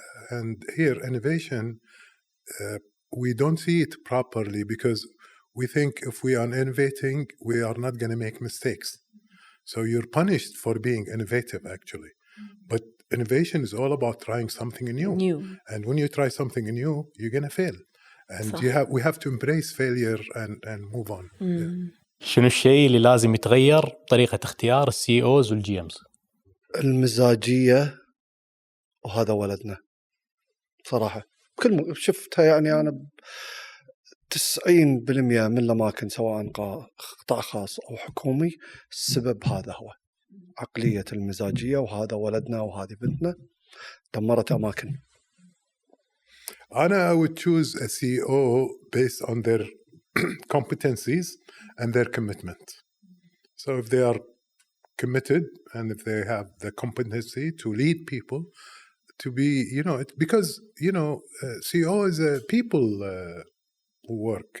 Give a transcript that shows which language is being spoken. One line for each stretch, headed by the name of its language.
English: And here, innovation, we don't see it properly because we think if we are innovating, we are not going to make mistakes. So you're punished for being innovative, actually. But innovation is all about trying something new. And when you try something new, you're going to fail. And we have to embrace failure and move on.
Arabic: شنو الشيء اللي لازم يتغير طريقة اختيار السي اوز والجي امز؟ المزاجية، وهذا ولدنا صراحة. شفتها يعني أنا 90% من الأماكن سواء قطاع خاص أو حكومي، السبب هذا هو عقلية المزاجية، وهذا ولدنا وهذه بنتنا دمرت أماكن.
English: I would choose a CEO based on their competencies and their commitment. So if they are committed and if they have the competency to lead people, to be, because, CEO is a people work.